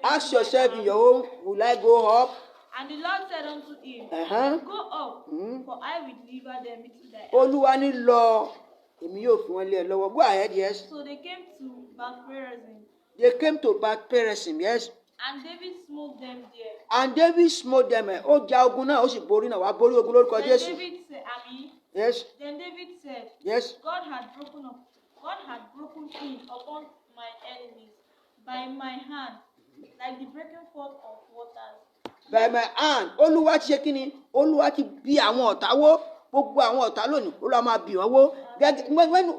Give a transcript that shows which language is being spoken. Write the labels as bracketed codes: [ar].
[en] Ask yourself in your own, will I go up? And the Lord said unto him, Go up, for I will deliver them into thy hand. [yo] Olúwa ní lọ, èmi yóò fi wọ́n lé ẹ lọ́wọ́. [en] Go ahead, yes. So they came to Bath-perazim. They came to Bath-perazim, yes. And David smote them there. And David smote them. [yo] Ó jà ogun náà, ó sì borí náà. Wàá borí ogun lórúkọ Jésù. [en] Then David said, yes. Then David said, yes. God had broken in upon my enemies by my hand, like the breaking forth of waters. By my hand. [yo] Olúwa ti ṣe kí ni? Olúwa ti bí àwọn ọ̀tá wó. Gbogbo àwọn ọ̀tá lónìí, Olúwa máa bí wọn wó.